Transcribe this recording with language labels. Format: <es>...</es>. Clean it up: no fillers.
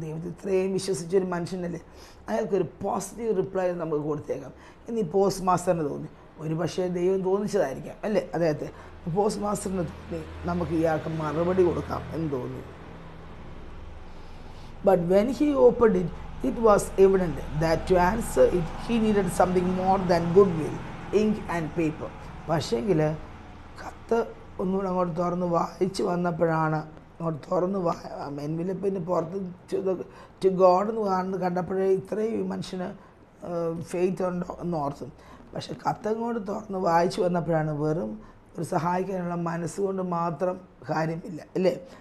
<ml>ദൈവത്തിൽ ഇത്രയും വിശ്വസിച്ചൊരു മനുഷ്യനല്ലേ, അയാൾക്കൊരു പോസിറ്റീവ് റിപ്ലൈ നമുക്ക് കൊടുത്തേക്കാം എന്ന് ഈ പോസ്റ്റ് മാസ്റ്ററിന് തോന്നി. ഒരു പക്ഷേ ദൈവം തോന്നിച്ചതായിരിക്കാം അല്ലേ അദ്ദേഹത്തെ. പോസ്റ്റ് മാസ്റ്ററിന് തോന്നി നമുക്ക് ഇയാൾക്ക് മറുപടി കൊടുക്കാം എന്ന് തോന്നി.</ml> <en>But when he opened it, it was evident that to answer it he needed something more than goodwill, ink and paper.</en> <ml>പക്ഷേങ്കിൽ കത്ത് ഒന്നുകൂടെ അങ്ങോട്ട് തുറന്ന് വായിച്ച് വന്നപ്പോഴാണ്, അങ്ങോട്ട് തുറന്ന് എൻവലപ്പിന് പുറത്ത് ടു ഗോഡ് എന്ന് കണ്ടപ്പോഴേ ഇത്രയും ഈ മനുഷ്യന് ഫെയ്ത്ത് ഉണ്ടോ എന്ന് ഓർത്തു. പക്ഷെ കത്തങ്ങോട്ട് തുറന്ന് വായിച്ച് വന്നപ്പോഴാണ് വെറും ഒരു സഹായിക്കാനുള്ള മനസ്സുകൊണ്ട് മാത്രം കാര്യമില്ല അല്ലേ.</ml>